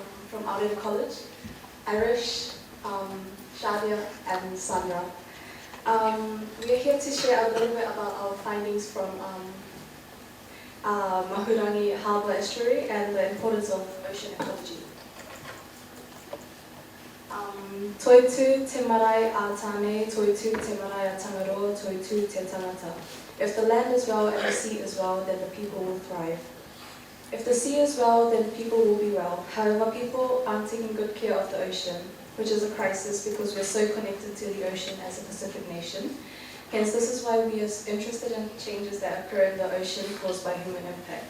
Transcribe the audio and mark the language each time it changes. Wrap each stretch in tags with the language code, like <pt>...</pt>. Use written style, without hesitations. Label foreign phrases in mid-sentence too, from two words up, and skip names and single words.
<en>from Aorere College, Irish, Shadia and Sandra. We are here to share a little bit about our findings from Mahurangi Harbour Estuary and the importance of ocean ecology.</en> <mi>Toitu te marae a tane, toitu te marae a tangaroa, toitu te tangata.</mi> <en>If the land is well and the sea is well, then the people will thrive. If the sea is well, then people will be well. However, people aren't taking good care of the ocean, which is a crisis because we're so connected to the ocean as a Pacific nation. Hence, this is why we are interested in changes that occur in the ocean caused by human impact.</en>